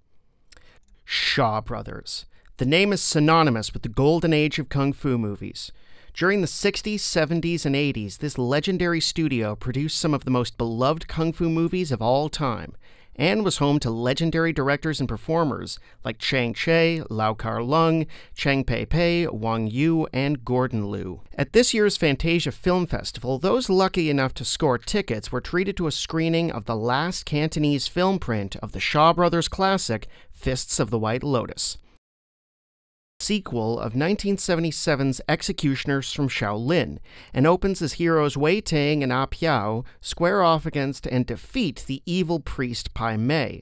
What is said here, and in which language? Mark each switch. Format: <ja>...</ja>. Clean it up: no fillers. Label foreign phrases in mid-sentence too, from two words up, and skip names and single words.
<en>Shaw Brothers. The name is synonymous with the golden age of kung fu movies. During the 60s, 70s, and 80s, this legendary studio produced some of the most beloved kung fu movies of all time, and was home to legendary directors and performers like Chang Che, Lau Kar Lung, Chang Pei Pei, Wang Yu, and Gordon Liu. At this year's Fantasia Film Festival, those lucky enough to score tickets were treated to a screening of the last Cantonese film print of the Shaw Brothers classic, Fists of the White Lotus, sequel of 1977's Executioners from Shaolin, and opens as heroes Wei Ting and Ah Piao square off against and defeat the evil priest Pai Mei.</en>